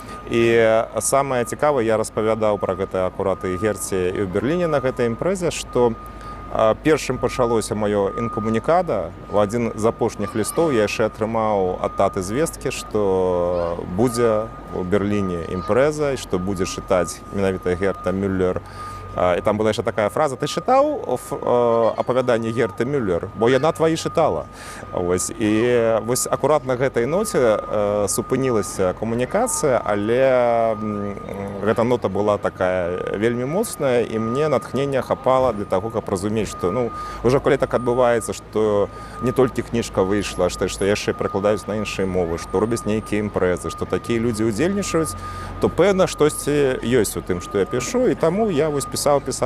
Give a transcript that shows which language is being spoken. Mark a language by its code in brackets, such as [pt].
[be] І самае цікавае, я распавядаў пра гэта акурат і Герце і ў Берліне на гэтай імпрэзе, што першым пачалося маё інкамунікада. У адзін з апошніх лістоў я яшчэ атрымаў ад таты звесткі, што будзе ў Берліне імпрэза, і што будзе чытаць менавіта Герта Мюллер [uk] І там була ще така фраза: ти читав оповідання Герти Мюллер? Бо яна твої читала. Ось. [be] І ось акурат на гэтай ноце супынілася камунікацыя, але гэта нота была такая вельмі моцная, і мне натхнення хапала для таго, каб разумець, што уже калі так адбываецца, што не толькі кніжка выйшла, што яшчэ перакладаюць на іншыя мовы, што робяць нейкія імпрэзы, што такія людзі ўдзельнічаюць, то пэўна штосьці ёсць у тым, што я пішу, і таму я вось пісаў,